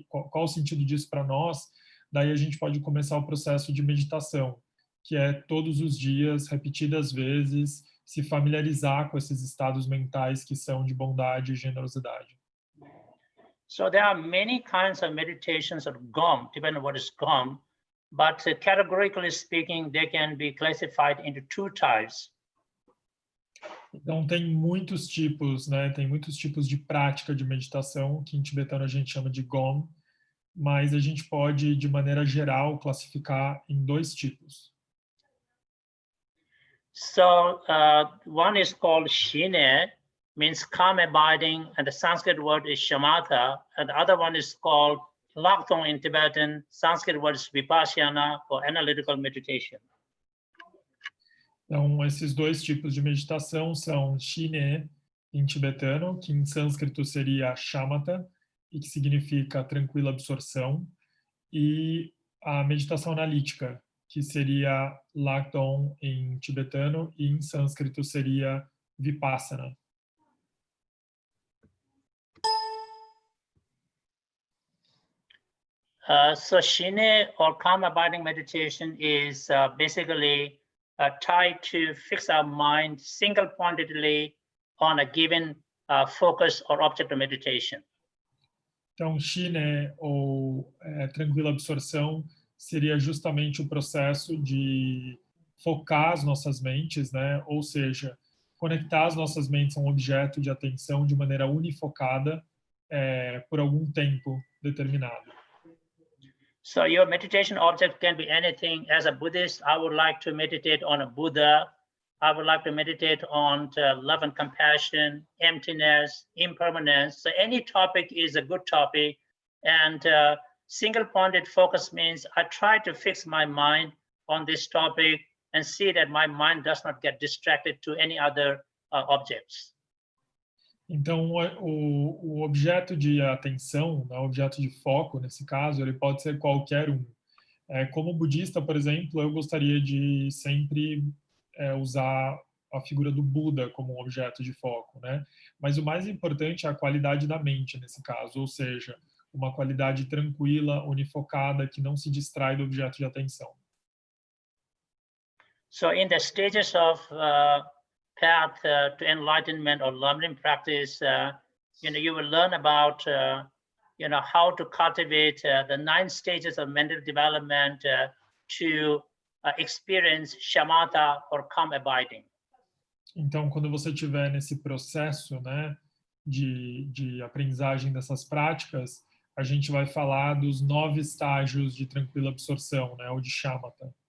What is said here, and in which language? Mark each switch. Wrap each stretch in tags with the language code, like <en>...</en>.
<pt>qual o sentido disso para nós, daí a gente pode começar o processo de meditação, que é todos os dias, repetidas vezes, se familiarizar com esses estados mentais que são de bondade e generosidade.</pt> <en>So there are many kinds of meditations of GOM, depending on what is GOM, but categorically speaking, they can be classified into two types.</en> <pt>Então tem muitos tipos, tem muitos tipos de prática de meditação, que em tibetano a gente chama de GOM, mas a gente pode, de maneira geral, classificar em dois tipos.</pt> <en>So one is called Shine, means calm abiding, and the Sanskrit word is shamatha, and the other one is called Lakthong in Tibetan, Sanskrit word is vipassana, or analytical meditation.</en> <pt>Então, esses dois tipos de meditação são Shine, em tibetano, que em sânscrito seria shamatha, e que significa tranquila absorção, e a meditação analítica, que seria Lakthong em tibetano, e em sânscrito seria vipassana.</pt> <en>So Shine, or calm abiding meditation, is basically tied to fix our mind single-pointedly on a given focus or object of meditation.</en> <pt>Então, Shine, ou tranquila absorção, seria justamente o processo de focar as nossas mentes, ou seja, conectar as nossas mentes a um objeto de atenção de maneira unifocada por algum tempo determinado.</pt> <en>So your meditation object can be anything. As a Buddhist, I would like to meditate on a Buddha. I would like to meditate on love and compassion, emptiness, impermanence. So any topic is a good topic. And single-pointed focus means I try to fix my mind on this topic and see that my mind does not get distracted to any other objects.</en> <pt>Então, o objeto de atenção, né, o objeto de foco, nesse caso, ele pode ser qualquer um. Como budista, por exemplo, eu gostaria de sempre usar a figura do Buda como um objeto de foco, né? Mas o mais importante é a qualidade da mente, nesse caso, ou seja, uma qualidade tranquila, unifocada, que não se distrai do objeto de atenção.</pt> <en>So in the stages of path to enlightenment or learning practice, you will learn about, how to cultivate the 9 stages of mental development to experience shamatha or calm abiding.</en> <pt>Então, quando você estiver nesse processo, né, de aprendizagem dessas práticas, a gente vai falar dos 9 estágios de tranquila absorção, né, ou de shamatha.</pt>